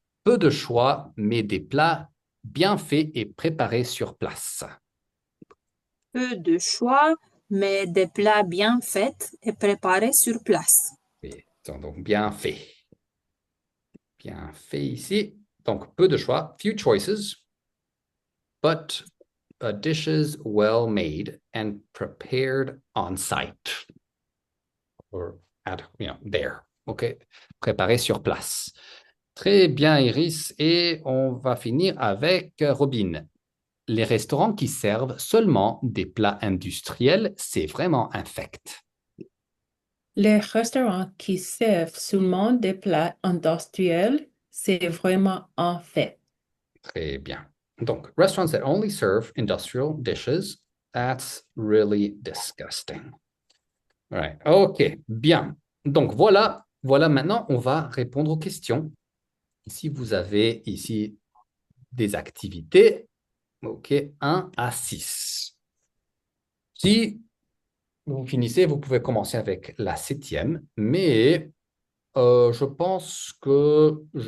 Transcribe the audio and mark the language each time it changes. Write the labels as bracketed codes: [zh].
[fr] Peu de choix, mais des plats bien faits et préparés sur place. Peu de choix, mais des plats bien faits et préparés sur place. Oui, donc bien fait. Bien fait ici. [en] Donc, [fr] peu de choix, [en] few choices, but dishes well made and prepared on site. Or at, there. OK? [fr] Préparé sur place. Très bien, Iris. Et on va finir avec Robin. Les restaurants qui servent seulement des plats industriels, c'est vraiment infect. Les restaurants qui servent seulement des plats industriels, c'est vraiment un fait. Très bien. [en] Donc, restaurants that only serve industrial dishes, that's really disgusting. Right. OK, bien. [fr] Donc, voilà, maintenant, on va répondre aux questions. Si vous avez ici des activités, OK, 1 à 6. Si vous finissez, vous pouvez commencer avec la 7e, mais je pense que...